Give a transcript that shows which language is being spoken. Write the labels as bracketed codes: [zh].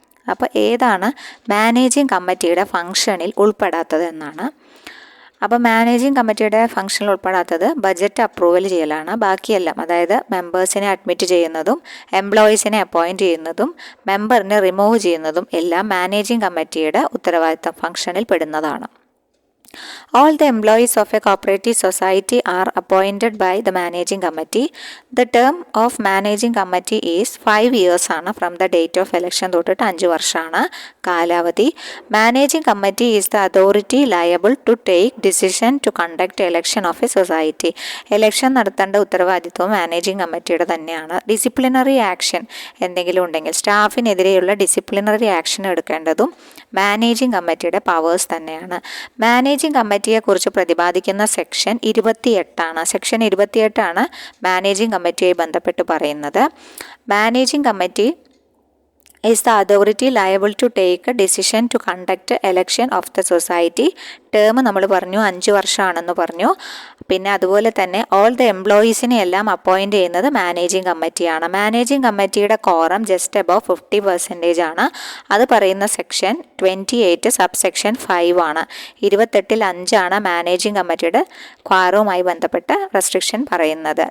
[ml] അപ്പോൾ ഏതാണ് മാനേജിംഗ് കമ്മിറ്റിയുടെ ഫങ്ഷനിൽ ഉൾപ്പെടാത്തത് എന്നാണ്. അപ്പോൾ മാനേജിംഗ് കമ്മിറ്റിയുടെ ഫംഗ്ഷനിൽ ഉൾപ്പെടാത്തത് ബജറ്റ് അപ്രൂവൽ ചെയ്യലാണ്. ബാക്കിയെല്ലാം, അതായത് മെമ്പേഴ്സിനെ അഡ്മിറ്റ് ചെയ്യുന്നതും എംപ്ലോയീസിനെ അപ്പോയിൻറ്റ് ചെയ്യുന്നതും മെമ്പറിനെ റിമൂവ് ചെയ്യുന്നതും എല്ലാം മാനേജിംഗ് കമ്മിറ്റിയുടെ ഉത്തരവാദിത്തം ഫംഗ്ഷനിൽ പെടുന്നതാണ്. [en] All the employees of a cooperative society are appointed by the managing committee. The term of managing committee is 5 years [ml] ആണ് [en] from the date of election [ml] തൊട്ടിട്ട് 5 വർഷമാണ് കാലാവധി. [en] Managing committee is the authority liable to take decision to conduct election of a society. [ml] Election നടത്തേണ്ട ഉത്തരവാദിത്വം managing കമ്മിറ്റിയുടെ തന്നെയാണ്. Disciplinary action എന്തെങ്കിലും ഉണ്ടെങ്കിൽ സ്റ്റാഫിനെതിരെയുള്ള ഡിസിപ്ലിനറി ആക്ഷൻ എടുക്കേണ്ടതും മാനേജിംഗ് കമ്മിറ്റിയുടെ പവേഴ്സ് തന്നെയാണ്. മാനേജിംഗ് കമ്മിറ്റിയെക്കുറിച്ച് പ്രതിപാദിക്കുന്ന സെക്ഷൻ 28 സെക്ഷൻ 28 മാനേജിംഗ് കമ്മിറ്റിയുമായി ബന്ധപ്പെട്ട് പറയുന്നത്. [en] Managing committee is the authority liable to take a decision to conduct election of the society. [ml] Term നമ്മൾ പറഞ്ഞു 5 വർഷമാണെന്ന് പറഞ്ഞു. പിന്നെ അതുപോലെ തന്നെ ഓൾ ദ എംപ്ലോയീസിനെ എല്ലാം അപ്പോയിൻറ്റ് ചെയ്യുന്നത് മാനേജിംഗ് കമ്മിറ്റിയാണ്. മാനേജിംഗ് കമ്മിറ്റിയുടെ കോറം ജസ്റ്റ് അബവ് 50% ആണ്. അത് പറയുന്ന സെക്ഷൻ 28 സബ്സെക്ഷൻ 5 ആണ്. 28-ൽ 5 മാനേജിംഗ് കമ്മിറ്റിയുടെ ക്വാറവുമായി ബന്ധപ്പെട്ട റെസ്ട്രിക്ഷൻ പറയുന്നത്.